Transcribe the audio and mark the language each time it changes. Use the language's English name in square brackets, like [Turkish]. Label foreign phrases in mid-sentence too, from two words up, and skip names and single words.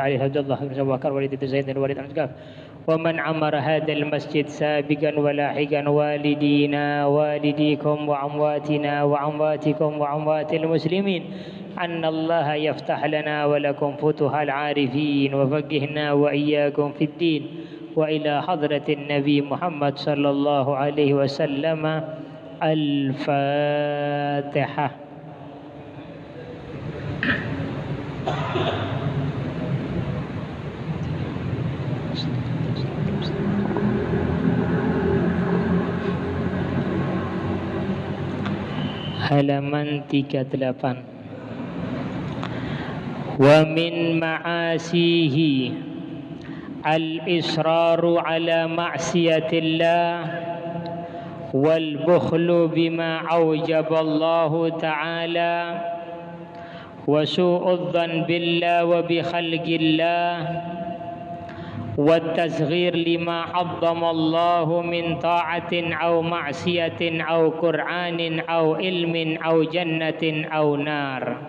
[Arabic] علي عبد الله بن أبي بكر وليد زيد الوليد الأشقاف ومن عمر هذا المسجد سابقا ولاحقا والدينا والديكم وأمواتنا وأمواتكم وأموات المسلمين أن الله يفتح لنا ولكم فتوح العارفين وفقهنا وإياكم في الدين وإلى حضرة النبي محمد صلى الله عليه وسلم الفاتحة. [Indonesian] Halaman 38. [Arabic] ومن معاصيه الإصرار على معصية الله والبخل بما أوجب الله تعالى وسوء الظن بالله وبخلق الله والتصغير لما عظم الله من طاعة أو معصية أو قرآن أو علم أو جنة أو نار.